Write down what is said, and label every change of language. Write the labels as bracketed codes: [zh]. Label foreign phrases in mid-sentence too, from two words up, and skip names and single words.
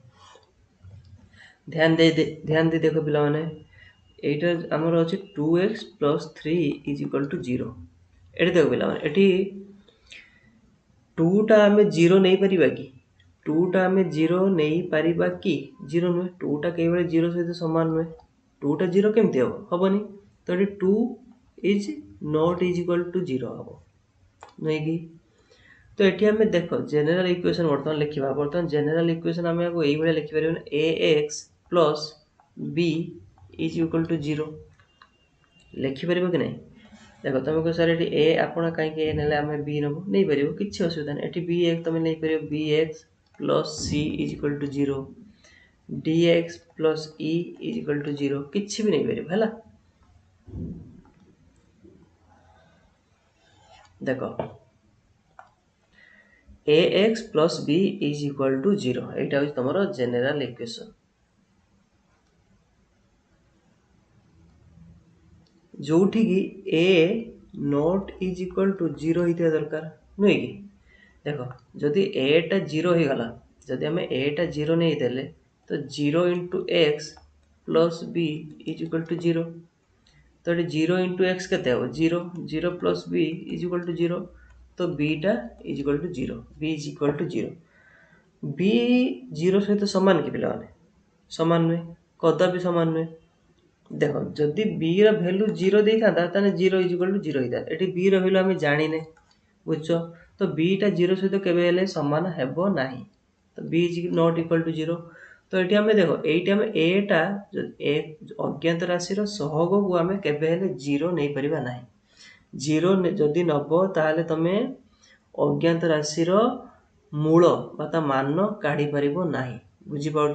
[or] ଧ୍ୟାନ ଦେଇ ଦେଖ ପିଲାମାନେ, এইটা ଆମର ଅଛି 2x + 3 = 0। ଏଠି ଦେଖ ପିଲାମାନେ, ଏଠି 2ଟା ଆମେ 0 ନେଇପାରିବା କି? 2ଟା ଆମେ 0 ନେଇପାରିବା କି? 0 ନୁହେଁ, 2ଟା କେବଳ 0 ସହିତ ସମାନ ନୁହେଁ। 2ଟା 0 କେମିତି ହେବ? ହେବନି। ତ ଏଠି [en] 2 is not equal to 0 [or] ହେବ, ନୁହେଁ କି? ତ ଏଠି ଆମେ ଦେଖ [en] general equation [or] ବର୍ତ୍ତମାନ ଲେଖିବା। ବର୍ତ୍ତମାନ [en] general equation [or] ଆମେ ଆକୁ ଏଇଭଳିଆ ଲେଖିପାରିବା, ax + b = 0 ଲେଖିପାରିବ କି ନାହିଁ? ଦେଖ, ତୁମେ କହିବ ସାର୍ ଏଠି ଏ, ଆପଣ କାହିଁକି ଏ ନେଲେ, ଆମେ ବି ନେବୁ, ନେଇପାରିବ, କିଛି ଅସୁବିଧା ନାହିଁ। ଏଠି bx ତୁମେ ନେଇପାରିବ, bx + c = 0, dx + e = 0, କିଛି ବି ନେଇପାରିବ, ହେଲା। ଦେଖ, ax + b = 0, এইটা ହେଉଛି ତୁମର [en] general equation. [or] ଯେଉଁଠିକି a [en] not equal to [or] 0 ହେଇଥିବା ଦରକାର, ନୁହେଁ କି? ଦେଖ, ଯଦି aଟା 0 ହେଇଗଲା, ଯଦି ଆମେ aଟା 0 ନେଇଦେଲେ, ତ 0 × x + b = 0। ତ ଏଠି 0 × x କେତେ ହେବ? 0, 0 + b = 0, ତ bଟା = 0, b = 0। b 0 ସହିତ ସମାନ କି ପିଲାମାନେ? ସମାନ ନୁହେଁ, କଦାପି ସମାନ ନୁହେଁ। ଦେଖ, ଯଦି bର ଭ୍ୟାଲୁ 0 ଦେଇଥାନ୍ତା, ତାହେଲେ 0 = 0 ହେଇଥାନ୍ତା। ଏଠି bର ଭ୍ୟାଲୁ ଆମେ ଜାଣିନେ, ବୁଝୁଛ? ତ bଟା 0 ସହିତ କେବେ ହେଲେ ସମାନ ହେବ ନାହିଁ। [en] ତ b not equal to 0। [or] ତ ଏଠି ଆମେ ଦେଖ, ଏଇଠି ଆମେ ଏଟା ଅଜ୍ଞାତ ରାଶିର ସହଗକୁ ଆମେ କେବେ ହେଲେ 0 ନେଇପାରିବା ନାହିଁ। 0 ଯଦି ନେବ, ତାହେଲେ ତମେ ଅଜ୍ଞାତ ରାଶିର ମୂଳ ବା ତା ମାନ କାଢ଼ିପାରିବ ନାହିଁ। ବୁଝିପାରୁଛ?